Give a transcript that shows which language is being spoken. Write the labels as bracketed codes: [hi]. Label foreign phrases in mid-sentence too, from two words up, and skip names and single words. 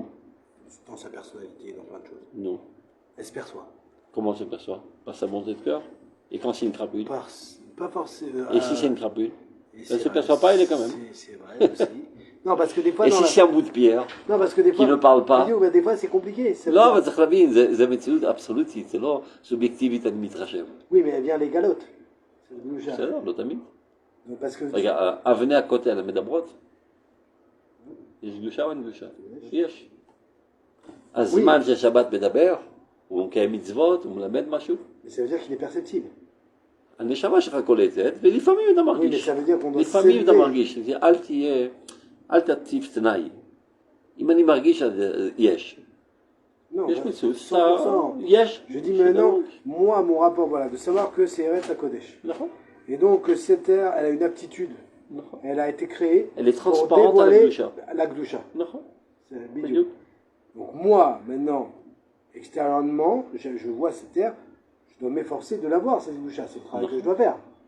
[fr] Dans sa personnalité, dans plein de choses. Non. Elle se perçoit. Comment ça se perçoit? Par sa bonté de cœur? Et quand c'est une crapule? Pas forcément. Et si c'est une crapule? Elle ne se perçoit pas, il est quand même. C'est vrai aussi. Non, parce que des fois. Et si c'est un bout de pierre? Non, parce que des fois. Qui ne parle pas? Des fois, c'est compliqué. [he] לא, אבל צריך להבין, זה מציאות אבסולוטית, זה לא סובייקטיבית אני מתרשם. [fr] Oui, mais elle vient les galotes. C'est [he] בסדר, לא תמיד. [fr] Parce que. [he] רגע, אבני הכותל מדברות? יש קדושה או אין קדושה? יש. הזמן שהשבת מדבר, הוא מקיים מצוות, הוא מלמד משהו. [fr] Mais ça veut dire qu'il est perceptible. [he] הנשמה שלך קולטת, ולפעמים אתה מרגיש. לפעמים אתה מרגיש, אל תציב תנאי. אם אני מרגיש, יש. יש מציאות, יש. [fr] Je dis maintenant, moi, mon rapport, voilà, de savoir que c'est [he] ארץ הקודש. נכון. [fr] Et donc, cette terre, elle a une aptitude. Elle a été créée elle est pour transparente à la Gdusha. [he] נכון. [fr] C'est bidou. Donc moi, maintenant, extérieurement, je vois cette terre, je dois m'efforcer de la voir, cette Gdusha, c'est le travail que je dois faire.